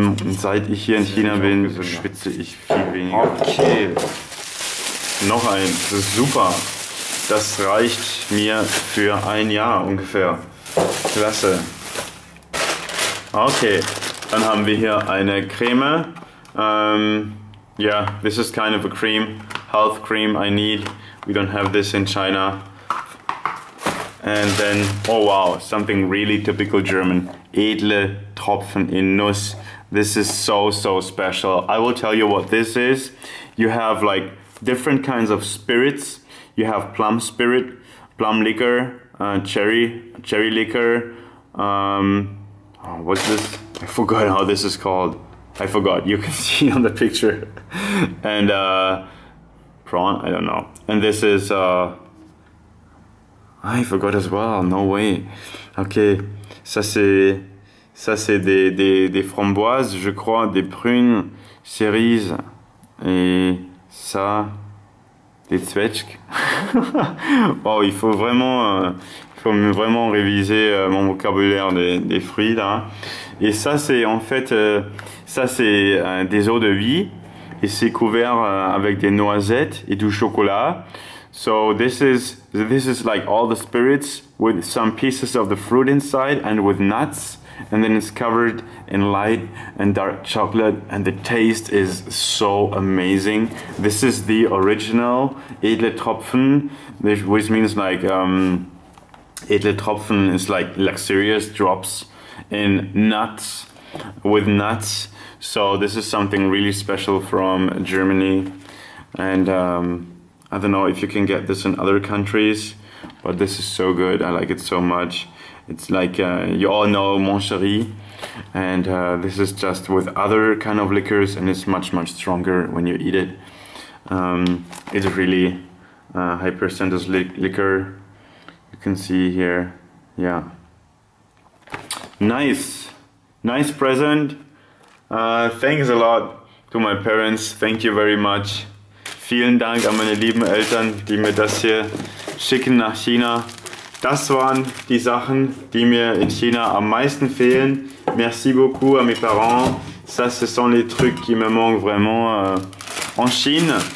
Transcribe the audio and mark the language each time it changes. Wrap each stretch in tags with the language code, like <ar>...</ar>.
<de>Seit ich hier in China bin, schwitze ich viel weniger. Okay, noch eins, das ist super. Das reicht mir für ein Jahr ungefähr. Klasse. Okay, dann haben wir hier eine Creme.</de> <en>Yeah, this is kind of a cream, health cream I need. We don't have this in China. And then, oh wow, something really typical German. Edle Tropfen in Nuss. This is so special. I will tell you what this is. You have like different kinds of spirits. You have plum spirit, plum liquor, cherry liquor. Oh, what's this? I forgot how this is called. I forgot. You can see on the picture. And prawn, I don't know. And this is I forgot as well. No way. Ok.</en> <fr>Ça c'est des framboises, je crois, des prunes, cerises et ça des zwetschg. Wow, il faut vraiment réviser mon vocabulaire des fruits là. Et ça c'est en fait des eaux de vie et c'est couvert avec des noisettes et du chocolat.</fr> <en>So this is like all the spirits with some pieces of the fruit inside and with nuts, and then it's covered in light and dark chocolate, and the taste is so amazing. This is the original Edle Tropfen, which means like Edle Tropfen is like luxurious drops in nuts, with nuts. So this is something really special from Germany, and I don't know if you can get this in other countries, but this is so good. I like it so much. It's like, you all know Mon Chéri, and this is just with other kind of liquors, and it's much stronger when you eat it. It's really high percentage liquor. You can see here, yeah. Nice present. Thanks a lot to my parents. Thank you very much.</en> <de>Vielen Dank an meine lieben Eltern, die mir das hier schicken nach China. Das waren die Sachen, die mir in China am meisten fehlen.</de> <fr>Merci beaucoup à mes parents. Ça, ce sont les trucs qui me manquent vraiment en Chine.</fr>